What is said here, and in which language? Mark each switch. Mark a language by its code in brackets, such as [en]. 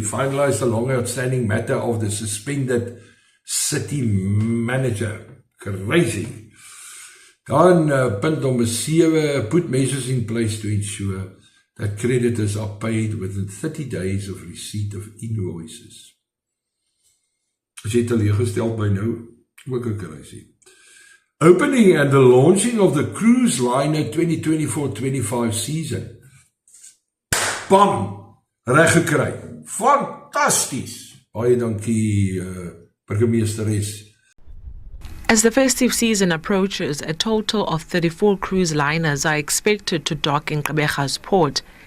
[en] Finalize the long outstanding matter of the suspended city manager. Crazy. [af] Dan punt nummer 7, [en] put measures in place to ensure that creditors are paid within 30 days of receipt of invoices. [af] As jy teleurgesteld by nou, ook 'n kruisie. [en] Opening and the launching of the cruise liner 2024-25 season. [af] Bam! Reg gekry. Fantasties! Baie dankie, burgemeesteres. [en] As the festive season approaches, a total of 34 cruise liners are expected to dock in Gqeberha's port.